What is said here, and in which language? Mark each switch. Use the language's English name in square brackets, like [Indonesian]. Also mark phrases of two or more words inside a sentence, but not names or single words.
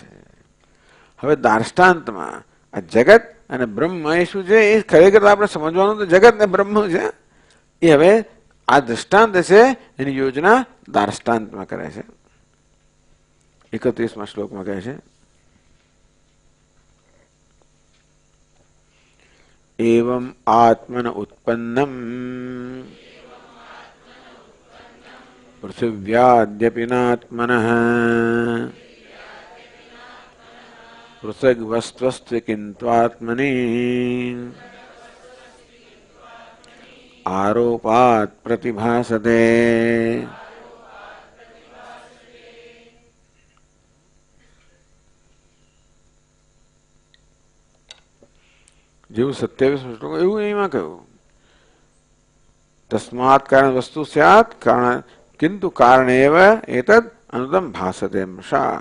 [Gujarati] હવે દાર્ષ્ટાંતમાં આ જગત અને બ્રહ્મ એ શું છે? એ ખરેખર આપણે સમજવાનું તો જગત ને બ્રહ્મ છે. એ હવે આ દૃષ્ટાંત છે, એની યોજના દાર્ષ્ટાંતમાં કરે છે. 31મા શ્લોકમાં કહે છે, [Sanskrit] एवं आत्मन उत्पन्नम पृथिव्याद्यपि नात्मनः पृथग्वस्त्वस्ति किन्त्वात्मनि आरोपात् प्रतिभासते. [Gujarati] જેવું 27 શ્લોક એવું એમાં કહ્યું, [Sanskrit] तस्मात कारण वस्तु स्यात कारण किंतु कारण एव एतद अनुतम भासते मृषा.